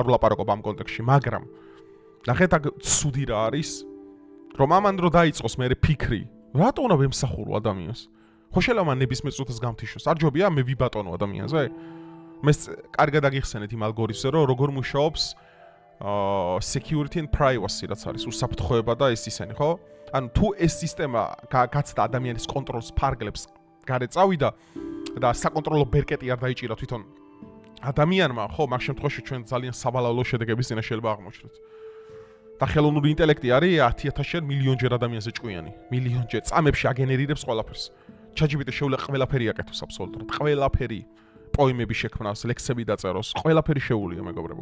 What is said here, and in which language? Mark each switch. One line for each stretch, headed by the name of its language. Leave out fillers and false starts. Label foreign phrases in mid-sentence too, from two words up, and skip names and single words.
Georgian: ვლაპარაკობ ამ კონტექსტში მაგრამ ნახეთ აქ ცუდი რა არის რომ ამან რო დაიწყოს მე ფიქრი რატო უნდა ვემსახურო ადამიანს ხო შეიძლება ნებისმიერ წუთას გამთიშოს არ ჯობია მე ვიბატონო ადამიანზე მე კარგად აგიხსენეთ იმ ალგორითმზე რომ როგორ მუშაობს
English: security and privacy
Georgian: რაც არის უსაფრთხოება და ეს ისენი ხო ანუ თუ ეს სისტემა გაცდა ადამიანის კონტროლს ფარგლებს გარეთ წავიდა და საკონტროლო ბერკეტი არ დაიჭირა თვითონ ადამიანმა ხო მაგ შემთხვევაში ჩვენ ძალიან საბალალო შედეგების წინაშე შეიძლება აღმოჩნდეთ და ხელოვნური ინტელექტი არის 10000-ჯერ მილიონჯერ ადამიანზე ჭკვიანი მილიონჯერ წამებში აგენერირებს ყველაფერს ChatGPT შეუძლია ყველაფერი აკეთოს აბსოლუტურად ყველაფერი პოემები შექმნას, ლექსები დაწეროს, ყველაფერი შეუულია მეგობრებო.